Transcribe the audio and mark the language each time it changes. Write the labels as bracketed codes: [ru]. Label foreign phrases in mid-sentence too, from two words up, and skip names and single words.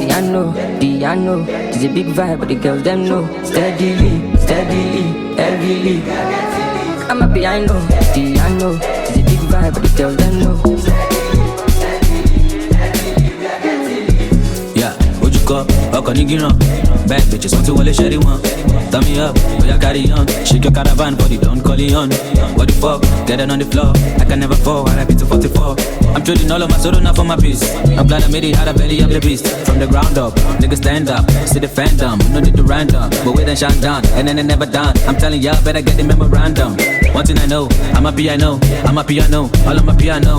[en] Piano, it's a big vibe, but the girls them know. Steadily, heavily. I'm a piano, it's a big vibe, but the girls them know. Yeah, would you go? [yo] Ọkọ̀ ní gíràn, [en] bad bitches [yo] wọ́n ti wọlé ṣẹ́rí wọn. [en] Turn me up, oya carry on. Shake your caravan for the Don Corleone. What the fuck, get it on the floor. I can never fall, I beat to 44. I'm trading all of my soul now for my peace. I'm glad I made it out of belly, I'm the beast. From the ground up, niggas stand up. See the fandom, no need to random. But we then shine down, and then they never done. I'm telling y'all, better get the memorandum. One thing I know, I'm a piano, all on my piano.